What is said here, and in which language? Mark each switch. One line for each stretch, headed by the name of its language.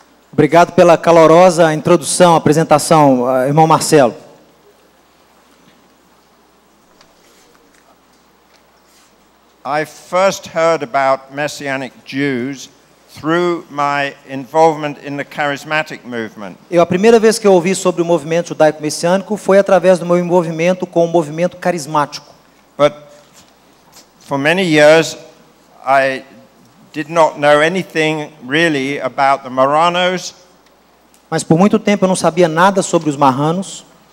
Portuguese: Obrigado pela calorosa introdução, apresentação, irmão Marcelo.
English: I first heard about Messianic Jews through my involvement in the charismatic movement.
Portuguese: A primeira vez que eu ouvi sobre o movimento judaico-messiânico foi através do meu envolvimento com o movimento carismático.
English: But for many years I did not know anything really about the Marranos.
Portuguese: Mas por muito tempo eu não sabia nada sobre os marranos.